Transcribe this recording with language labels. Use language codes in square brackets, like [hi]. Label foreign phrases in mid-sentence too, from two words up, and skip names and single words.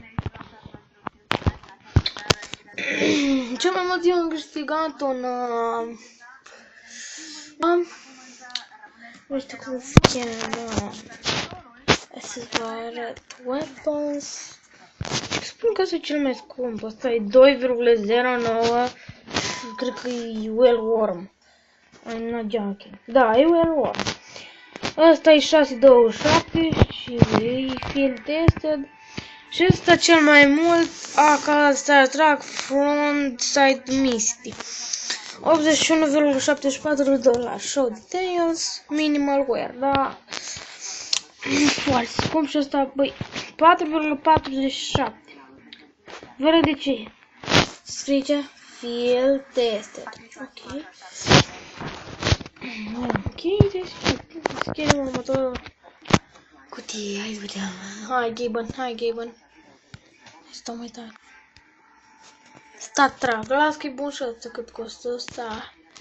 [ro] Cel mai mult eu am câștigat un nu știu cum se cheamă. Să vă arăt weapons. Spun că sunt cel mai scump. Asta e 2,09. Cred că e [en] well warm. I'm not joking. [ro] Da, e [en] well warm. [ro] Asta e 6,27 și e [en] field tested. [ro] Și ăsta cel mai mult AK Star Trek Frontside Misty. 81,74 dolari. [en] Show details. Minimal wear. [ro] Da. Foarte scump și ăsta, băi, 4,47. Fără de ce? Scrie [en] field tested. [ro] Ok. Ok, deschidem următorul cutie. Hai să vedem. Hai, Gaben. Stau mai tare. Stat Trek. Las că e bun și ăsta cât costă ăsta.